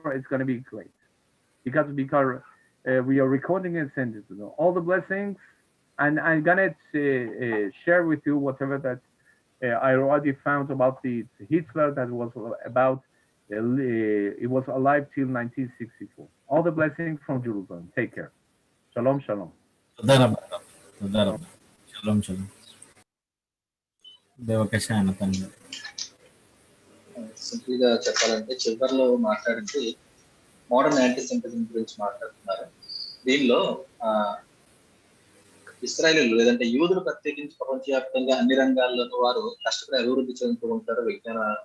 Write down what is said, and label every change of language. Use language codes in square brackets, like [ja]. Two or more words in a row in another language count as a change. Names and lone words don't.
[en] It's gonna be great because we are recording and sending it to them. All the blessings, and I'm gonna share with you whatever that I already found about the Hitler that was about. It was alive till 1964. All the blessings from Jerusalem. Take care. Shalom, shalom. [he] תודה רבה. תודה רבה. שלום, שלום. בבקשה, נתן. [te] సింపుల్గా చెప్పాలంటే చివరిలో మాట్లాడింది [en] modern antisemitism [te] గురించి మాట్లాడుతున్నారు. దీనిలో ఇశ్రాయేలీలు లేదంటే యూదులు ప్రత్యేకించి ప్రపంచవ్యాప్తంగా అన్ని రంగాల్లోనూ వారు కష్టపడి అభివృద్ధి చెందుతూ ఉంటారు.